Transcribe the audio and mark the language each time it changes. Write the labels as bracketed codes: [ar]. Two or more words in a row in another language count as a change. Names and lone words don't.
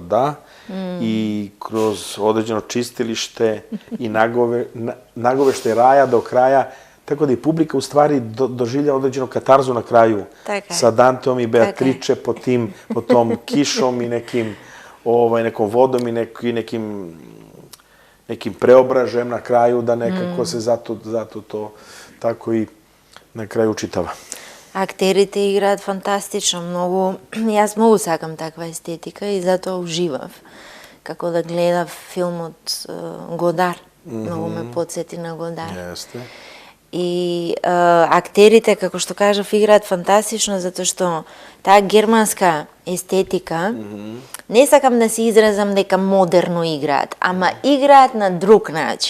[sr] da, i kroz određeno čistilište i nagovešte raja do kraja, tako da i publika u stvari doživlja određenu katarzu na kraju sa Danteom i Beatrice pod tom kišom i nekom vodom i nekim preobražajem na kraju, da nekako se zato to tako i na kraju čitava. [mk] Актерите играат фантастично, многу... Јас многу сакам таква естетика и затоа уживав. Како да гледав филмот Годар. Многу ме подсети на Годар. Јесте. И актерите, како што кажав, играат фантастично, затоа што таа германска естетика, не сакам да се изразам дека модерно играат, ама играат на друг начин.